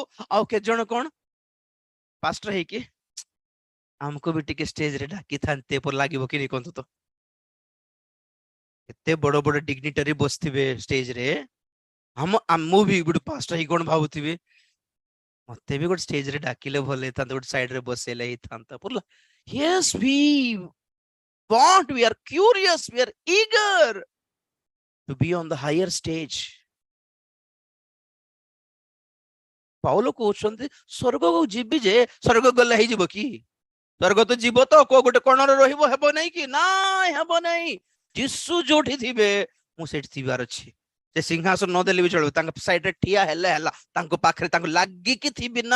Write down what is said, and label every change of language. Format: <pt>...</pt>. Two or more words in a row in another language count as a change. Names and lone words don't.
<or>ଆଉ କେତେ ଜଣ କଣ ପାଷ୍ଟର ହେଇକି ଆମକୁ ବି ଟିକେ ଷ୍ଟେଜ ରେ ଡାକିଥାନ୍ତେ ପରି ଲାଗିବ କି ନାଇଁ କହନ୍ତୁ ତ? ଏତେ ବଡ ବଡ ଡିଗ୍ନିଟାରୀ ବସିଥିବେ ଷ୍ଟେଜ ରେ, ମୁଁ ବି ଗୋଟେ ପାଷ୍ଟର ହେଇକି କଣ ଭାବୁଥିବି, ମତେ ବି ଗୋଟେ ଷ୍ଟେଜ ରେ ଡାକିଲେ ଭଲ ହେଇଥାନ୍ତା, ଗୋଟେ ସାଇଡ ରେ ବସେଇଲେ ହେଇଥାନ୍ତା ପୁରା।</or> <en>Yes, we are curious, we are eager to be on the higher stage.</en> <or>ପାଉଲ କହୁଛନ୍ତି ସ୍ୱର୍ଗକୁ ଯିବି ଯେ, ସ୍ୱର୍ଗ ଗଲେ ହେଇଯିବ କି? ସ୍ୱର୍ଗ ତ ଯିବ ତ, କୋଉ ଗୋଟେ କୋଣରେ ରହିବ, ହେବ ନାଇଁ କି? ନାଇଁ, ହେବ ନାଇଁ। ଯୀଶୁ ଯୋଉଠି ଥିବେ ମୁଁ ସେଇଠି ଥିବାର ଅଛି। ସେ ସିଂହାସନ ନଦେଲେ ବି ଚଳିବ, ତାଙ୍କ ସାଇଡରେ ଠିଆ ହେଲେ ହେଲା, ତାଙ୍କ ପାଖରେ ତାଙ୍କୁ ଲାଗିକି ଥିବି ନା।</or>